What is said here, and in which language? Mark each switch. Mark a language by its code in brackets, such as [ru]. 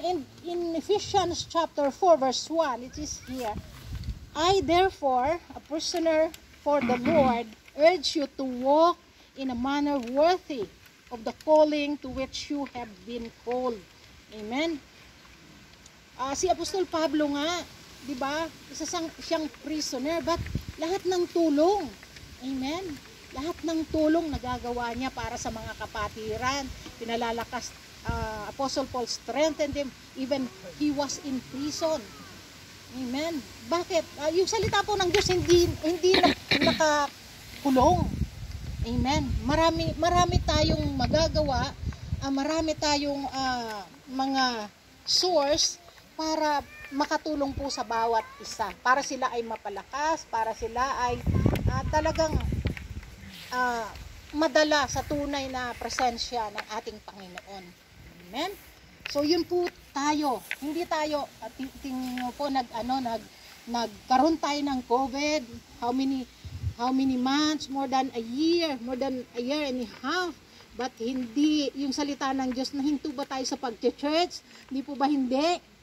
[en] And in Ephesians chapter 4 verse 1, it is here, I therefore, a prisoner for the Lord, urge you to walk in a manner worthy of the calling to which you have been called. Amen. [tl] Si Apostol Pablo nga, di ba, isa siyang prisoner, but lahat ng tulong, amen, lahat ng tulong nagagawa niya para sa mga kapatiran, pinalalakas. [en] Apostle Paul strengthened him even he was in prison. [tl] Amen. Bakit? Yung salita po ng Diyos hindi nakakulong. Amen. Marami tayong magagawa, marami tayong mga source para makatulong po sa bawat isa. Para sila ay mapalakas, para sila ay talagang madala sa tunay na presensya ng ating Panginoon. Amen. So yun po tayo. Hindi tayo tingin niyo po nagkaroon tayo ng COVID. [en] How many months? More than a year and a half. [tl] But hindi yung salita ng Diyos, nahinto ba tayo sa pag-church? Hindi po ba hindi?